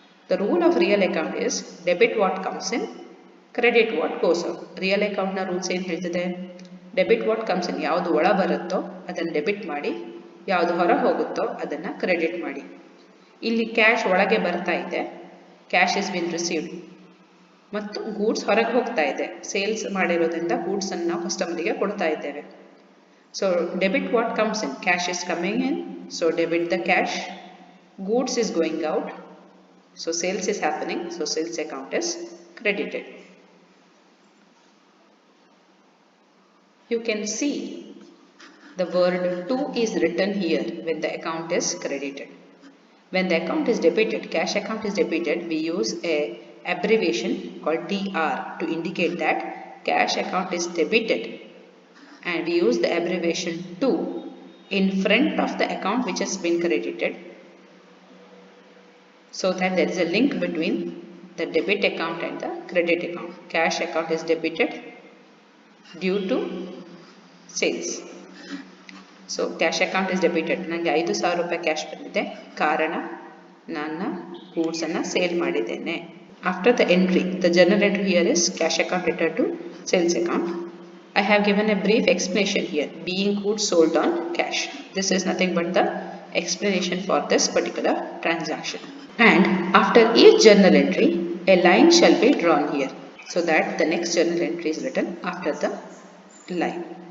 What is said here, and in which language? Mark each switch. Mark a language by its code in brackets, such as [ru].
[en] The rule of real account is debit what comes in, credit what goes out. [kn] Real account na rules ಏನು ಹೇಳ್ತಿದೆ? [en] debit what comes in, [kn] ಯಾವುದು ಒಳ ಬರುತ್ತೋ ಅದನ್ನು debit ಮಾಡಿ, ಯಾವುದು ಹೊರ ಹೋಗುತ್ತೋ ಅದನ್ನು ಕ್ರೆಡಿಟ್ ಮಾಡಿ. ಇಲ್ಲಿ ಕ್ಯಾಶ್ ಒಳಗೆ ಬರ್ತಾ ಇದೆ, [en] cash is been received, [kn] ಮತ್ತು ಗೂಡ್ಸ್ ಹೊರಗೆ ಹೋಗ್ತಾ ಇದೆ. ಸೇಲ್ಸ್ ಮಾಡಿರೋದ್ರಿಂದ ಗೂಡ್ಸನ್ನು ನಾವು ಕಸ್ಟಮರಿಗೆ ಕೊಡ್ತಾ ಇದ್ದೇವೆ. [en] So debit what comes in, cash is coming in, so debit the cash. Goods is going out, so sales is happening, so sales account is credited. You can see the word to is written here when the account is credited. When the account is debited, cash account is debited, we use a abbreviation called DR to indicate that cash account is debited, and we use the abbreviation to in front of the account which has been credited, so that there is a link between the debit account and the credit account. Cash account is debited due to sales. So cash account is debited. [kn] ನನಗೆ 5,000 ರೂಪಾಯಿ cash ಬಂದಿದೆ, ಕಾರಣ ನಾನು ಗೂಡ್ಸನ್ನು sale ಮಾಡಿದ್ದೇನೆ. [en] After the entry, the journal entry here is cash account letter to sales account. I have given a brief explanation here, being goods sold on cash. This is nothing but the explanation for this particular transaction. And after each journal entry, a line shall be drawn here, so that the next journal entry is written after the line.